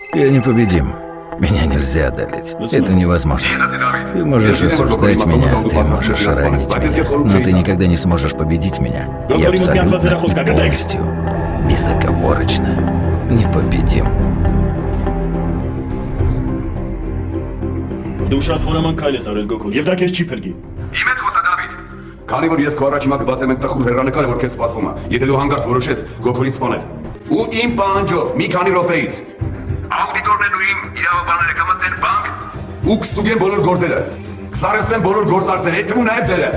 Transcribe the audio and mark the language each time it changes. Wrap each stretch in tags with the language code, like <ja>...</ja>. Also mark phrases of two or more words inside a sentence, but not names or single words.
<ru>Я непобедим. Меня нельзя одолеть. Это невозможно. Ты можешь осуждать меня, ты можешь ранить меня, но ты никогда не сможешь победить меня. Я абсолютно и полностью, безоговорочно непобедим.</ru> <hy>Դու շատ խորաման քայլ ես արել Գոկո, եւ դա քեզ չի փրկի։ Իմ հետ խոսա Դավիթ։ Քանի որ ես քո առաջիմա կբացեմ այդ տխուր հեռանկարը, որ քեզ սպասվում է, եթե դու հանկարծ որոշես Գոկորին սպանել։ Ու իմ պահանջով մի քանի րոպեից աուդիտորներն ու իմ իրավաբանները կմտնեն բանկ ու կստուգեն բոլոր գործերը։ Կսարեսվեն բոլոր գործարքները, այդ թվում նաև ձերը։</hy>